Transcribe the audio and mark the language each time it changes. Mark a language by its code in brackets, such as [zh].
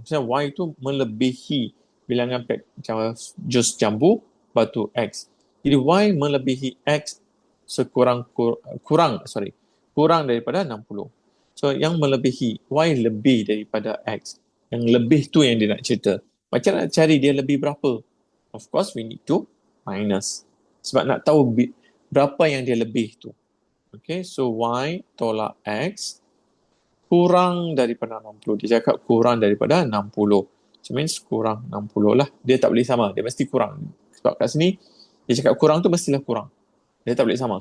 [ms] Maksudnya Y itu melebihi bilangan pak jus jambu batu X. Jadi Y melebihi X kurang daripada 60. So yang melebihi Y lebih daripada X. Yang lebih tu yang dia nak cerita. Macam nak cari dia lebih berapa? [en] Of course, we need to minus. [ms] Sebab nak tahu berapa yang dia lebih tu. Okay, so Y tolak X kurang daripada 60. Dia cakap kurang daripada 60. [en] So means [ms] kurang 60 lah. Dia tak boleh sama. Dia mesti kurang. Sebab kat sini, dia cakap kurang tu mestilah kurang. Dia tak boleh sama.